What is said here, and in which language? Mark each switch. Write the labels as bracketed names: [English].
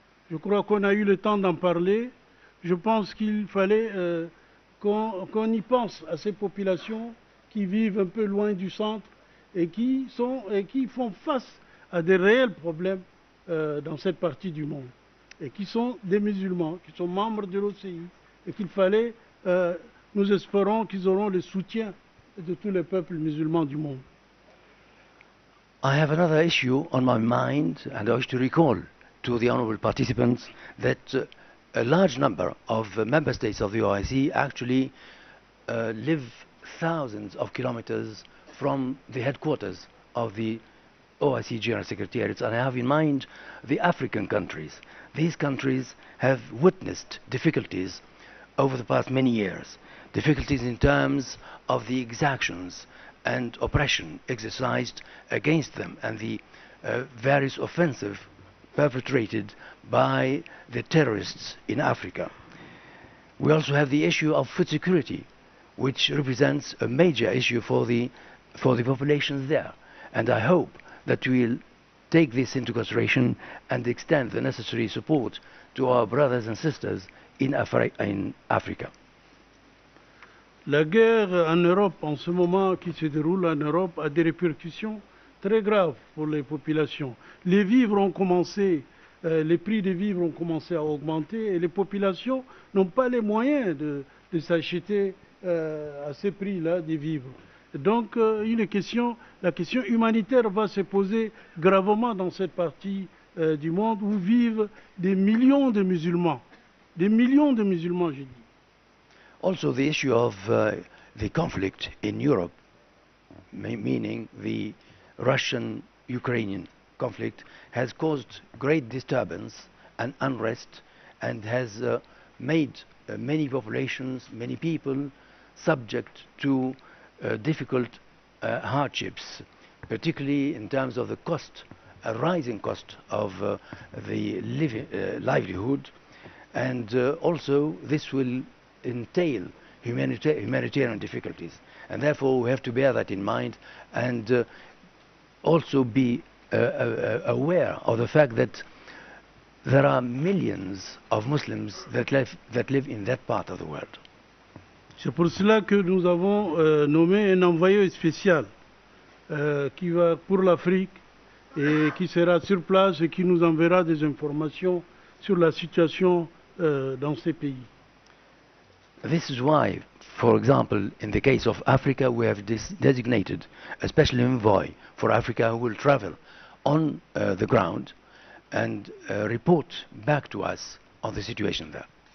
[French] Je crois qu'on a eu le temps d'en parler. Je pense qu'il fallait qu'on y pense à ces populations qui vivent un peu loin du centre et qui font face à des réels problèmes dans cette partie du monde, et qui sont des musulmans, qui sont membres de l'OCI, et qu'il fallait, nous espérons qu'ils auront le soutien de tous les peuples musulmans du monde. [English] I have another issue on my mind, and I wish to recall to the honourable participants that a large number of member states of the OIC actually live thousands of kilometers from the headquarters of the OIC General Secretariat, and I have in mind the African countries. These countries have witnessed difficulties over the past many years, difficulties in terms of the exactions and oppression exercised against them and the various offensives perpetrated by the terrorists in Africa. We also have the issue of food security, which represents a major issue for the populations there, and I hope that we will take this into consideration and extend the necessary support to our brothers and sisters in Africa. [French] La guerre en Europe, en ce moment qui se déroule en Europe, a des répercussions très graves pour les populations. Les vivres ont commencé, les prix des vivres ont commencé à augmenter, et les populations n'ont pas les moyens de s'acheter à ces prix-là des vivres. Donc la question humanitaire va se poser gravement dans cette partie du monde où vivent des millions de musulmans. Des millions de musulmans, je dis. [English] Also the issue of the conflict in Europe, meaning the Russian-Ukrainian conflict, has caused great disturbance and unrest, and has made many populations, many people subject to difficult hardships, particularly in terms of the cost, a rising cost of the livelihood, and also this will entail humanitarian difficulties, and therefore we have to bear that in mind, and also be aware of the fact that there are millions of Muslims that live in that part of the world. [French] C'est pour cela que nous avons nommé un envoyé spécial qui va pour l'Afrique et qui sera sur place et qui nous enverra des informations sur la situation dans ces pays. [English] This is why, for example, in the case of Africa, we have designated a special envoy for Africa who will travel on the ground and report back to us on the situation there.